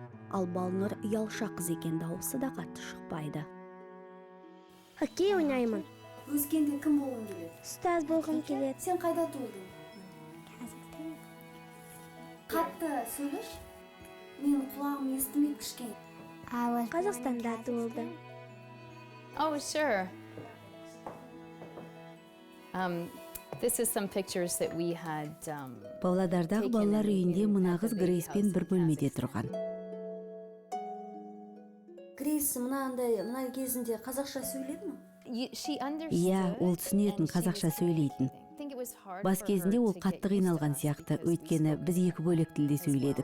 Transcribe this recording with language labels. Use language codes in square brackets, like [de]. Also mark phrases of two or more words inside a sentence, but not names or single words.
[kk] Ал Балнұр ұялшақ қыз екен, дауысы да қатты шықпайды. Хоккей ойнаймын. Өскенде кім болғың келеді? Ұстаз болғым келеді. Сен қайда туылдың? Қатты сөйлеш. Менің құлағым естімейді кішкене. Қазақстанда туылдым. [en] Oh, sure. This is some pictures that we had. [kk] Павлодардағы балалар үйінде мына қыз Грейспен бір бөлмеде тұрған. Грейс мына кезінде қазақша сөйледі ме? Иә, ол түсінетін, қазақша сөйлейтін. Бас кезінде ол қатты қиналған сияқты, өйткені біз екі бөлек тілде сөйледік.